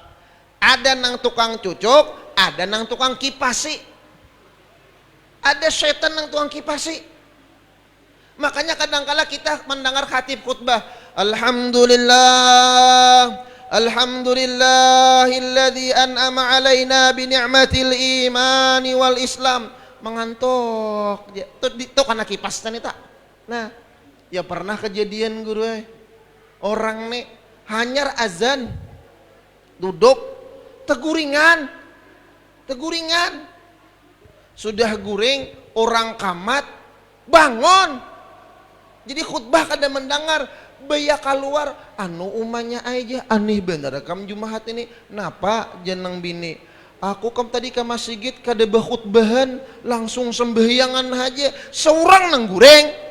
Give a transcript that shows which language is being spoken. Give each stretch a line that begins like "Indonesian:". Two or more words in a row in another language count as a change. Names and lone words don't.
Banjar: Ada nang tukang cucuk, ada nang tukang kipasi. Ada setan nang tukang kipasi.
Indonesian: Makanya kadang-kala kita mendengar khatib khutbah,
Arabic: الحمد لله، الحمد لله الذي أنعم علينا بنعمة الإيمان والإسلام.
Banjar: Mengantuk. Itu karena kipas tadi tak. Nah, ya pernah kejadian guru orang nih hanyar azan duduk teguringan sudah guring orang kamat bangun, jadi khutbah kada mendengar baya keluar anu umanya aja aneh bener kam Jumat ini napa jeneng bini aku kam tadi ke masjid kada berkhutbahan langsung sembahyangan aja seorang nang guring.